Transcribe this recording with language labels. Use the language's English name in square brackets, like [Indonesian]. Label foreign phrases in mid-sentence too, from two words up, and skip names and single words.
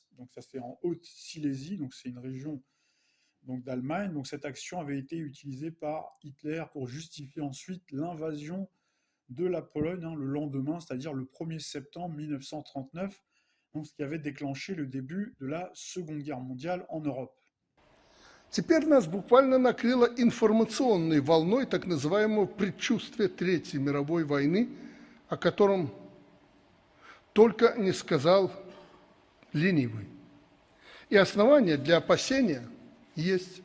[French] Donc ça c'est en Haute-Silésie, donc c'est une région donc d'Allemagne. Donc cette action avait été utilisée par Hitler pour justifier ensuite l'invasion de la Pologne le lendemain, c'est-à-dire le 1er septembre 1939, donc ce qui avait déclenché le début de la Seconde Guerre mondiale en Europe. [Russian] Теперь нас буквально накрыло информационной волной так называемого предчувствия Третьей мировой войны, о котором только не сказал ленивый. И основания для опасения есть.